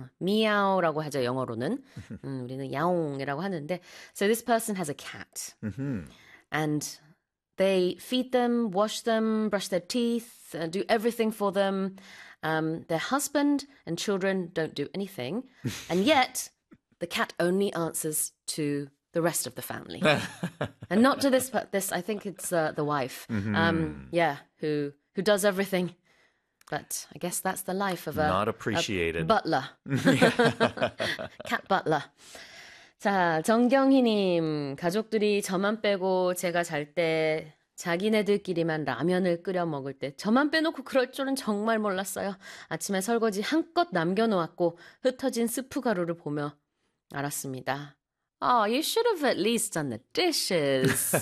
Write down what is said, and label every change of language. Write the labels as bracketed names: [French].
[Korean] 미야오라고 하죠, 영어로는. 우리는 야옹이라고 하는데. [English] So this person has a cat. And they feed them, wash them, brush their teeth, do everything for them. Their husband and children don't do anything. And yet, the cat only answers to the rest of the family. And not to this, I think it's the wife, yeah, who does everything. But I guess that's the life of Not a appreciated. butler. Cat butler. 자, 정경희님. [Korean] 가족들이 저만 빼고 제가 잘때 자기네들끼리만 라면을 끓여 먹을 때 저만 빼놓고 그럴 줄은 정말 몰랐어요. 아침에 설거지 한껏 남겨놓았고 흩어진 스프 가루를 보며 알았습니다. [English] Oh, you should have at least done the dishes.